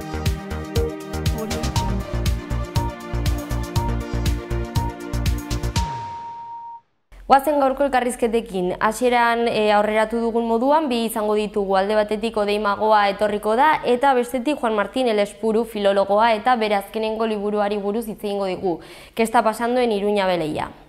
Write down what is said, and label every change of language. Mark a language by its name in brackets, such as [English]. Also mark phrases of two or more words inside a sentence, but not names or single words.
[Basque] Goazen gaurko elkarrizketekin, hasieran aurreratu dugun moduan, bi izango ditugu alde batetik Odei Magoa etorriko da, eta bestetik Juan Martín Elespuru filologoa eta bere azkenengo liburuari buruz hitz egingo digu. [Spanish] ¿Qué está pasando en Iruña Beleia?